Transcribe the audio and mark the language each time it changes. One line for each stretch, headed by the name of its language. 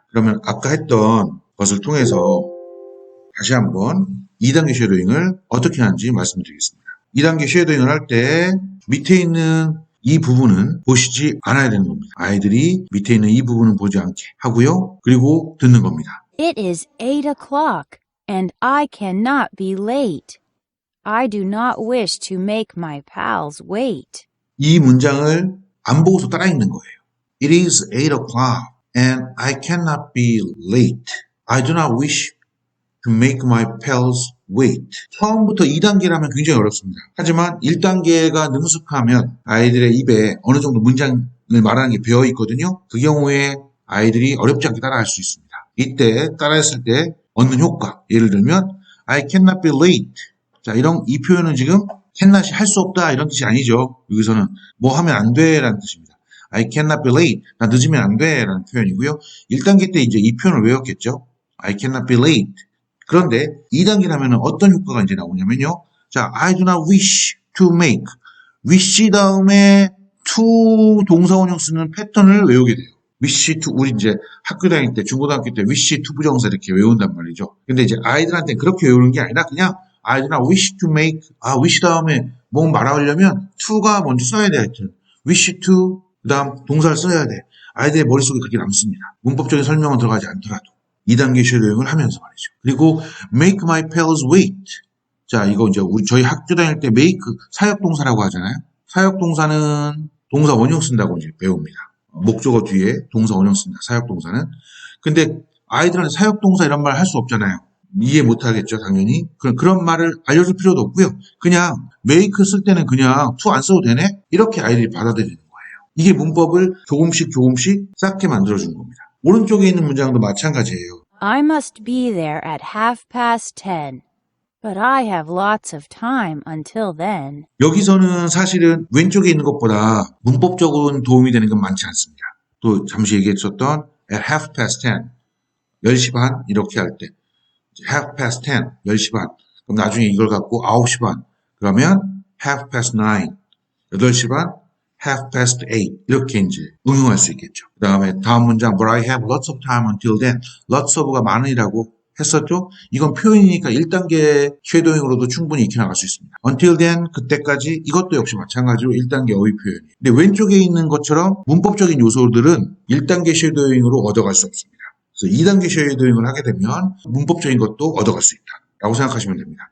Korean: 그러면 아까 했던 것을 통해서 다시 한번 2단계 쉐도잉을 어떻게 하는지 말씀드리겠습니다. 2단계 쉐도잉을 할 때 밑에 있는 이 부분은 보시지 않아야 되는 겁니다. 아이들이 밑에 있는 이 부분은 보지 않게 하고요. 그리고 듣는 겁니다.
English: It is 8 o'clock, and I cannot be late. I do not wish to make my pals wait.
Korean: 이 문장을 안 보고서 따라 읽는 거예요.
English: It is 8 o'clock, and I cannot be late. I do not wish to make my pals wait.
Korean: 처음부터 2단계라면 굉장히 어렵습니다. 하지만 1단계가 능숙하면 아이들의 입에 어느 정도 문장을 말하는 게 배어 있거든요. 그 경우에 아이들이 어렵지 않게 따라할 수 있습니다. 이때 따라했을 때 얻는 효과. 예를 들면
English: I cannot be late.
Korean: 자, 이 표현은 지금 cannot이 할 수 없다 이런 뜻이 아니죠. 여기서는 뭐 하면 안 돼라는 뜻입니다.
English: I cannot be late.
Korean: 나 늦으면 안 돼라는 표현이고요. 1단계 때 이제 이 표현을 외웠겠죠.
English: I cannot be late.
Korean: 그런데 2단계라면 어떤 효과가 이제 나오냐면요.
English: 자, I do not wish to make.
Korean: wish 다음에 to 동사원형 쓰는 패턴을 외우게 돼요. wish to, 우리 이제 학교 다닐 때, 중고등학교 때 wish to 부정사 이렇게 외운단 말이죠. 근데 이제 아이들한테는 그렇게 외우는 게 아니라 그냥
English: I do not wish to make,
Korean: wish 다음에 뭐 말하려면 to가 먼저 써야 돼. 하여튼. wish to, 그 다음 동사를 써야 돼. 아이들의 머릿속에 그렇게 남습니다. 문법적인 설명은 들어가지 않더라도. 2단계 쉐도잉을 하면서 말이죠.
English: 그리고 make my pals wait.
Korean: 자, 이거 이제 저희 학교 다닐 때 make 사역동사라고 하잖아요. 사역동사는 동사 원형 쓴다고 이제 배웁니다. 목적어 뒤에 동사 원형 쓴다. 사역동사는. 근데 아이들한테 사역동사 이런 말 할 수 없잖아요. 이해 못 하겠죠, 당연히. 그런 말을 알려줄 필요도 없고요. 그냥 make 쓸 때는 그냥 to 안 써도 되네? 이렇게 아이들이 받아들이는 거예요. 이게 문법을 조금씩 쌓게 만들어준 겁니다. 오른쪽에 있는 문장도 마찬가지예요.
English: I must be there at 10:30. But I have lots of time until then.
Korean: 여기서는 사실은 왼쪽에 있는 것보다 문법적으로는 도움이 되는 건 많지 않습니다. 또 잠시 얘기했었던 at 10:30, 10시 반 이렇게 할 때 10:10, 10시 반. 그럼 나중에 이걸 갖고 9시 반. 그러면 9:30, 8시 반,
English: half past 8
Korean: 이렇게 이제 응용할 수 있겠죠. 그 다음에 다음 문장
English: But I have lots of time until then.
Korean: lots of가 많으리라고 했었죠. 이건 표현이니까 1단계 쉐도잉으로도 충분히 익혀 나갈 수 있습니다.
English: until then
Korean: 그때까지 이것도 역시 마찬가지로 1단계 어휘 표현이에요. 근데 왼쪽에 있는 것처럼 문법적인 요소들은 1단계 쉐도잉으로 얻어갈 수 없습니다. 그래서 2단계 쉐도잉을 하게 되면 문법적인 것도 얻어갈 수 있다 라고 생각하시면 됩니다.